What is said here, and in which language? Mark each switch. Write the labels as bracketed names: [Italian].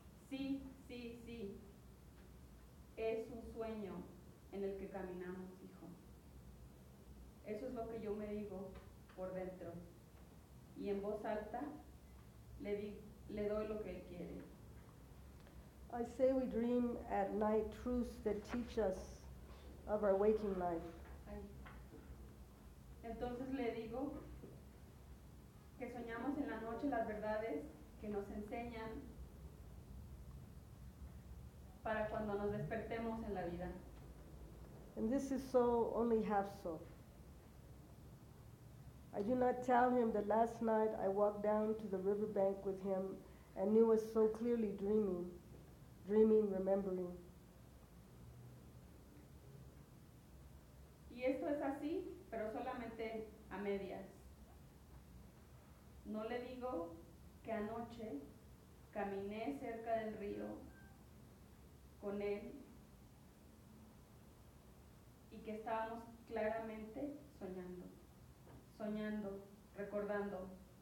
[Spanish] Sí, sí, sí, es un sueño en el que caminamos, hijo. Eso es lo que yo me digo por dentro. Y en voz alta le doy lo que él quiere. [English] I say we dream at night truths that teach us of our waking life. [Spanish] Entonces le digo que soñamos en la noche las verdades que nos enseñan para cuando nos despertemos en la vida. [English] And this is so only half so. I do not tell him that last night I walked down to the riverbank with him and knew us so clearly dreaming, remembering. [Spanish] Y esto es así, pero solamente a medias. No le digo que anoche caminé cerca del río con él y que estábamos claramente soñando, recordando.